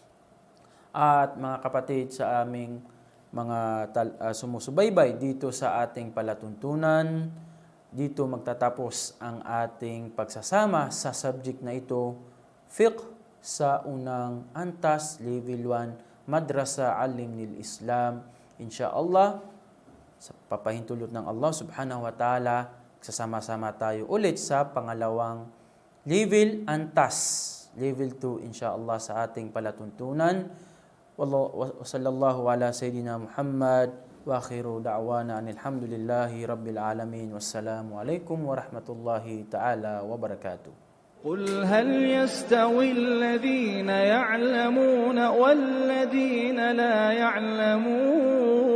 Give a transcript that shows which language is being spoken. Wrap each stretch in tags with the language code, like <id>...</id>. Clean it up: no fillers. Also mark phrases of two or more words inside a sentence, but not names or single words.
<tl>At mga kapatid, sa aming mga sumusubaybay dito sa ating palatuntunan, dito magtatapos ang ating pagsasama sa subject na ito, fiqh sa unang antas, level 1, Madrasa Alim-Nil Islam. Insyaallah, sa papahintulot ng</tl> <ar>الله سبحانه وتعالى,</ar> <tl>sasama-sama tayo ulit sa pangalawang level antas, level 2 insyaallah sa ating palatuntunan.</tl> <ar>صلى الله على سيدنا محمد وآخر دعوانا الحمد لله رب العالمين. والسلام عليكم ورحمة الله تعالى وبركاته. قل هل يستوي الذين يعلمون والذين لا يعلمون</ar>